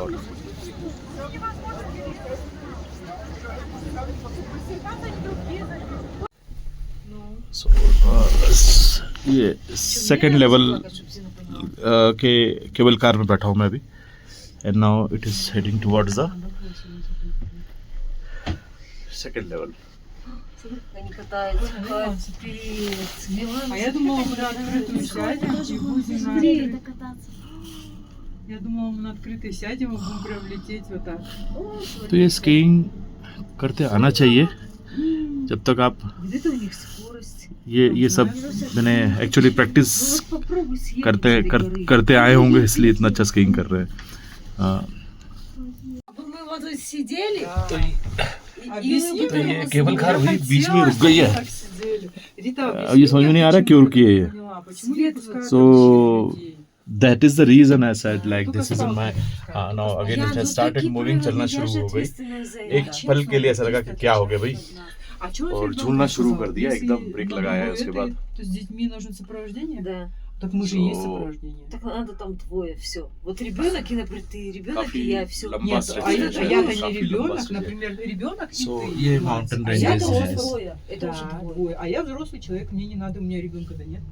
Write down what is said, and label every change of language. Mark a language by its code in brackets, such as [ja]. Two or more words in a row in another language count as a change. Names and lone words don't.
[hi] और ये [en] second level [hi] के [en] cable car [hi] में बैठा हूँ मैं अभी, [en] and now it is heading towards the second level. [ru] Они катаются, А я думала, мы на открытую сядем и будем на... Я думала, мы на открытой сядем и будем прям лететь вот так. [hi] तो ये स्कीइंग करते आना चाहिए जब तक आप [ru] где-то у них скорость. [hi] ये सब मैंने एक्चुअली प्रैक्टिस [ru] Вот попробуй съездить [hi] करते आए होंगे, इसलिए इतना अच्छा स्कीइंग कर रहे हैं। [ru] Мы вот тут сидели, Объясни, [hi] तो ये केबल कार वही बीच में रुक गई है। [ru] как сидели. Рита, [hi] ये समझ में नहीं आ रहा क्यों रुकी है ये। [ru] поняла, почему не пускают [en] So [ru] вообще людей? [en] that is the reason I said like this is my now again it has started moving, [hi] चलना शुरू हो गई। एक पल के लिए ऐसा लगा कि क्या हो गया भाई, [ru] А чё [hi] और [ru] ребёнок [hi] झूलना शुरू [ru] сказал? [hi] कर दिया, [ru] Если [hi] एकदम ब्रेक [ru] на [hi] लगाया है [ru] двое [hi] उसके [ru] это, [hi] बाद। [ru] तो с детьми нужно сопровождение? да. Так мы же и есть [hi] So- [ru] сопровождение. Так надо там двое, все. Вот ребенок и например, ты ребенок [hi] काफी [ru] и я, все. [hi] लंबा [ru] Нет, [hi] stretch [ru] а [hi] है, [ru] я-то [hi] काफी [ru] не [hi] लंबा [ru] ребенок, [hi] stretch है। [ru] например, ребенок и [hi] So, [ru] ты. [hi] ये [ru] мать. [en] mountain [ru] А [en] ranges [ru] я [hi] है। [ru] Двое. Это Да, уже двое. двое. А я взрослый человек, мне не надо, у меня ребенка да нет.